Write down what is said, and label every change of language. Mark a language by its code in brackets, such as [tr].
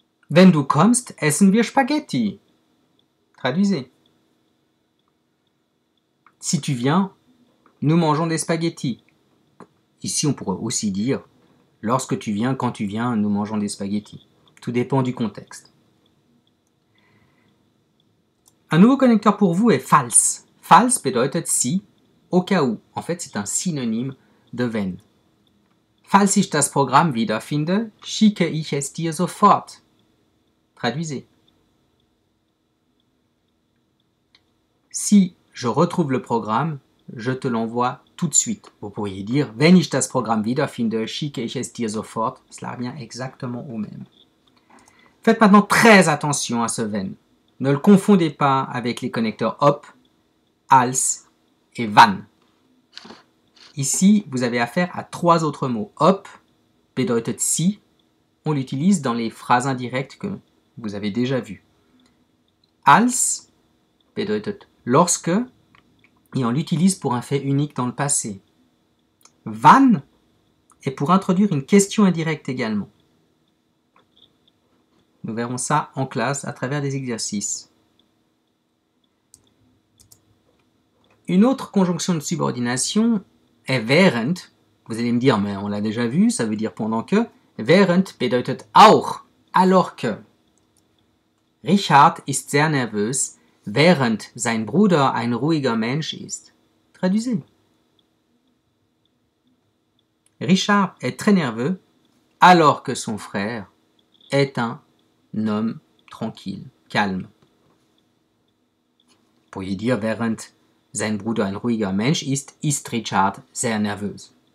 [de] Wenn du kommst, essen wir Spaghetti. [fr] Traduisez. Si tu viens, nous mangeons des spaghettis. Ici, on pourrait aussi dire lorsque tu viens, quand tu viens, nous mangeons des spaghettis. Tout dépend du contexte. Un nouveau connecteur pour vous est falls. [de] Falls bedeutet [fr] si, au cas où. En fait, c'est un synonyme de wenn. [de] Falls ich das Programm wiederfinde, schicke ich es dir sofort. [fr] Traduisez. Si je retrouve le programme, je te l'envoie tout de suite. Vous pourriez dire, [de] wenn ich das Programm wiederfinde, schicke ich es dir sofort. [fr] Cela revient exactement au même. Faites maintenant très attention à ce wenn. Ne le confondez pas avec les connecteurs ob, als et wann. Ici, vous avez affaire à trois autres mots. [de] Ob bedeutet [fr] si. On l'utilise dans les phrases indirectes que vous avez déjà vues. [de] Als bedeutet [fr] lorsque, et on l'utilise pour un fait unique dans le passé. Wann est pour introduire une question indirecte également. Nous verrons ça en classe à travers des exercices. Une autre conjonction de subordination est während. Vous allez me dire, mais on l'a déjà vu, ça veut dire pendant que. [de] Während bedeutet auch, [fr] alors que. [de] Richard ist sehr nervös, während sein Bruder ein ruhiger Mensch ist. [fr] Traduisez. Richard est très nerveux, alors que son frère est un homme tranquille, calme. Vous pourriez dire, [de] während sein Bruder ein ruhiger Mensch ist Richard sehr nervös.